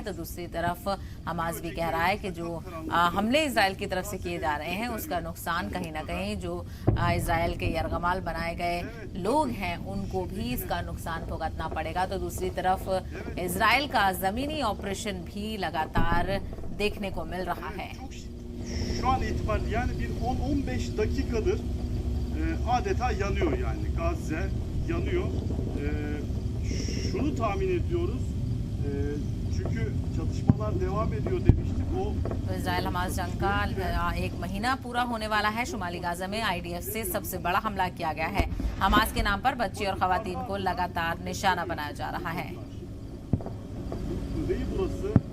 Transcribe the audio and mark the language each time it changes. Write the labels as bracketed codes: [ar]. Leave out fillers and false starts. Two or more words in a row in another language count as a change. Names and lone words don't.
[ur] تو دوسری طرف حماس بھی کہہ رہا ہے کہ جو حملے اسرائیل کی طرف سے کیے جا رہے ہیں اس کا نقصان کہیں نہ کہیں جو اسرائیل کے یرغمال بنائے گئے لوگ ہیں ان کو بھی اس کا نقصان بھگتنا پڑے گا. تو دوسری طرف اسرائیل کا زمینی آپریشن بھی لگاتار دیکھنے کو مل رہا ہے. [tr] Şu an itibariyle yani bir 10-15 dakikadır adeta yanıyor, yani Gazze yanıyor. Şunu tahmin ediyoruz, çünkü çatışmalar devam ediyor demiştik. [ur] تو اسرائیل حماس جنگ کا 1 مہینہ پورا ہونے والا ہے. شمالی غزہ میں آئی ڈی ایف سے سب سے بڑا حملہ کیا گیا ہے۔ حماس کے نام پر بچے اور خواتین کو لگاتار نشانہ بنایا جا رہا ہے. [tr] Burası